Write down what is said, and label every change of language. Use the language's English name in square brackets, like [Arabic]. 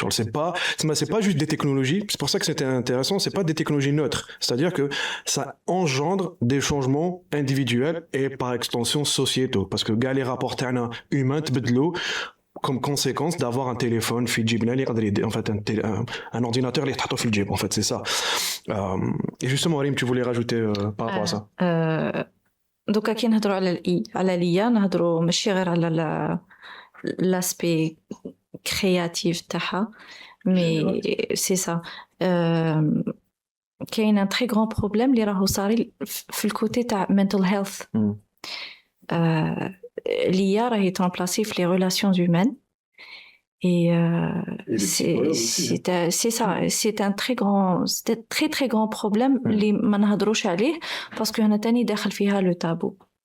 [French] C'est pas juste des technologies, c'est pour ça que c'était intéressant, c'est pas des technologies neutres, c'est-à-dire que ça engendre des changements individuels et par extension sociétaux, parce que gars les rapports humains [Arabic] تبدلوا [French] comme conséquence d'avoir un téléphone [Arabic] في جيبنا [French] en fait un ordinateur [Arabic] اللي تحطه في الجيب [French] en fait c'est ça. Et justement Arim, tu voulais rajouter par rapport à ça. [Arabic] دوكا كي نهضروا على الIA نهضروا ماشي غير على [French] l'aspect créatif [Arabic] تاعها [French] mais c'est ça. [Arabic] كاين [French] un très grand problème [Arabic] اللي راهو صار في الكوتي تاع [English] mental health. [French] L'IA est remplacée les relations humaines et c'est ça, c'est un très très grand problème [Arabic] اللي ما نهضروش عليه [French] parce que [Arabic] هنا تاني داخل فيها [French] le tabou.